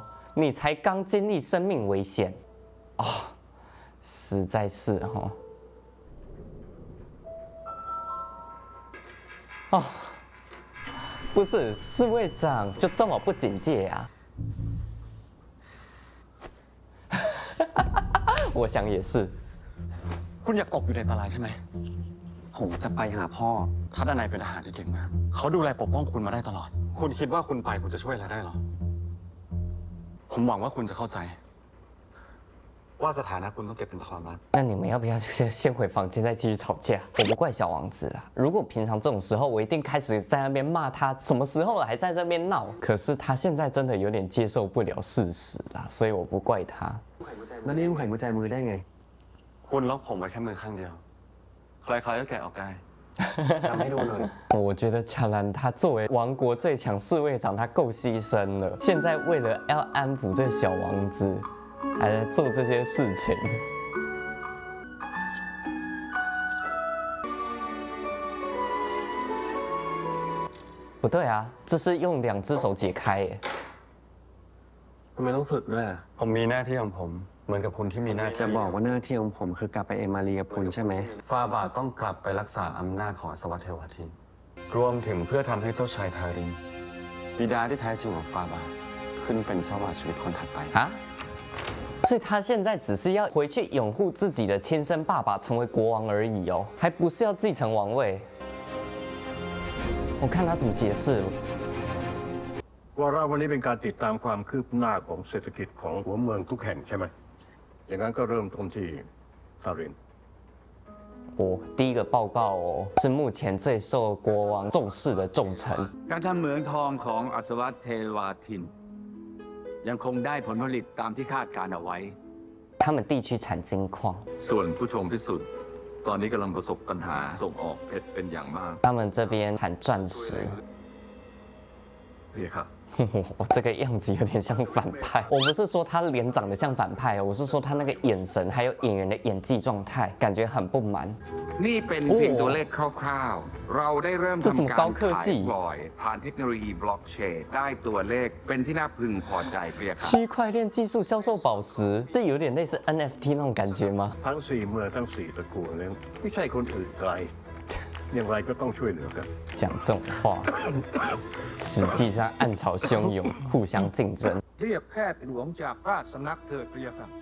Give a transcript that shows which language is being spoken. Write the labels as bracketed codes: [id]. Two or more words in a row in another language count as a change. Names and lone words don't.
[zh] 你才刚经历生命危险，哦，实在是哦。哦，不是侍卫长就这么不警戒啊？我想也是。 [th] คุณอยากตกอยู่ในอันตรายใช่ไหม ผมจะไปหาพ่อ ถ้าด้านในเป็นอาหารที่เก่งมากเขาดูแลปกป้องคุณมาได้ตลอดคุณคิดว่าคุณไปคุณจะช่วยอะไรได้หรอผมหวังว่าคุณจะเข้าใจว่าสถานะคุณต้องเก็บเป็นความลับ [zh] 那你们要不要先回房间再继续吵架？我不怪小王子啦。如果平常这种时候，我一定开始在那边骂他，什么时候了还在这边闹？可是他现在真的有点接受不了事实啦，所以我不怪他。 [th] แล้วนี่มึงไขกุญแจมือได้ไง คุณล็อกผมไว้แค่มือข้างเดียวใครๆก็แกะออกได้ ทำให้ดูหน่อย [zh] 我觉得乔兰他作为王国最强侍卫长，他够牺牲了。现在为了要安抚这小王子，还在做这些事情。不对啊，这是用2只手解开耶。 [th] ทำไมต้องฝึกด้วย ผมมีหน้าที่ของผมเหมือนกับคุณที่มีหน้าที่ จะบอกว่าหน้าที่ของผมคือกลับไปเอมาเรียคุณใช่ไหม ฟาบาทต้องกลับไปรักษาอำนาจของอสวเทวทินรวมถึงเพื่อทำให้เจ้าชายทารินบิดาที่แท้จริงของฟาบาทขึ้นเป็นเจ้าบ่าวชีวิตคนถัดไป [zh] 啊？所以他现在只是要回去拥护自己的亲生爸爸，成为国王而已哦，还不是要继承王位。我看他怎么解释。 [th] วาระวันนี้เป็นการติดตามความคืบหน้าของเศรษฐกิจของหัวเมืองทุกแห่งใช่ไหมอย่างนั้นก็เริ่มต้นที่ซาริน [zh] 哦，第一个报告哦，是目前最受国王重视的重臣。 [th] การทำเหมืองทองของอัศวเทวาทิน ยังคงได้ผลผลิตตามที่คาดการเอาไว้ [zh] 他们地区产金矿， [th] ส่วนผู้ชมพิสุทธิ์ตอนนี้กำลังประสบปัญหาส่งออกเพชรเป็นอย่างมาก [zh] 他们这边产钻石。 [th] พี่ครับ [zh] 这个样子有点像反派。我不是说他脸长得像反派哦，我是说他那个眼神还有演员的演技状态，感觉很不满。 [th] นี่เป็นเพียงตัวเลขคร่าวๆ เราได้เริ่ม [zh] 这什么 [th] ทำ [zh] 高 [th] การ [zh] 科 [th] ขาย [zh] 技 [th] บ่อยผ่านเทคโนโลยีบล็อกเชนได้ตัวเลขเป็นที่น่าพึงพอใจเพียครับ [zh] 区块链技术销售宝石，这有点类似 NFT 那种感觉吗？ [th] ทั้ง4เมืองทั้ง4ตระกูลนั้นไม่ใช่คนอื่นไกลอย่างไรก็ต้องช่วยเหลือกัน [zh] 讲这种话，实际上暗潮汹涌，互相竞争。 [th] เรียกแพทย์หลวงจากราชสำนักเถิดพระยาค่ะ